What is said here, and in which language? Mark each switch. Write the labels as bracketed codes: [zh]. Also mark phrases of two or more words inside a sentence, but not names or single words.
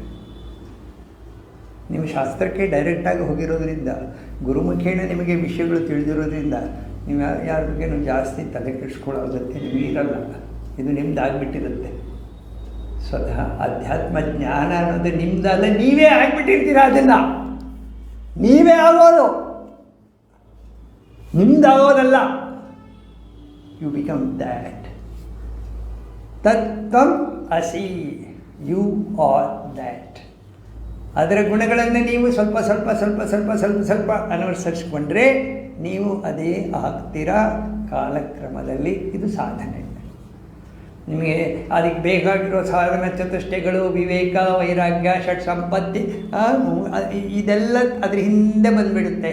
[kn] ನೀವು ಶಾಸ್ತ್ರಕ್ಕೆ ಡೈರೆಕ್ಟಾಗಿ ಹೋಗಿರೋದ್ರಿಂದ, ಗುರುಮುಖೇನ ನಿಮಗೆ ವಿಷಯಗಳು ತಿಳಿದಿರೋದ್ರಿಂದ ನೀವು ಯಾರ ಬಗ್ಗೆನೂ ಜಾಸ್ತಿ ತಲೆ ಕೆಡಿಸ್ಕೊಳ್ಳೋದಕ್ಕೆ ನಿಮಗೆ ಇರಲ್ಲ. ಇದು ನಿಮ್ದು ಆಗಿಬಿಟ್ಟಿರುತ್ತೆ. ಸ್ವತಃ ಅಧ್ಯಾತ್ಮ ಜ್ಞಾನ ಅನ್ನೋದು ನಿಮ್ದಲ್ಲ, ನೀವೇ ಆಗಿಬಿಟ್ಟಿರ್ತೀರ. ಅದನ್ನು ನೀವೇ ಆಗೋದು. ನಿಮ್ದಾಗೋದಲ್ಲ. [en] You become that. [sa] ತತ್ವಂ ಅಸಿ, [en] You are that. [kn] ಅದರ ಗುಣಗಳನ್ನು ನೀವು ಸ್ವಲ್ಪ ಸ್ವಲ್ಪ ಸ್ವಲ್ಪ ಸ್ವಲ್ಪ ಸ್ವಲ್ಪ ಸ್ವಲ್ಪ ಅನುಸರಿಸ್ಕೊಂಡ್ರೆ ನೀವು ಅದೇ ಆಗ್ತೀರಾ ಕಾಲಕ್ರಮದಲ್ಲಿ. ಇದು ಸಾಧನೆ. ನಿಮಗೆ ಅದಕ್ಕೆ ಬೇಕಾಗಿರೋ ಸಾಧನ ಚತುಷ್ಟಯಗಳು, ವಿವೇಕ, ವೈರಾಗ್ಯ, ಷಟ್ ಸಂಪತ್ತಿ, ಇದೆಲ್ಲ ಅದ್ರ ಹಿಂದೆ ಬಂದುಬಿಡುತ್ತೆ.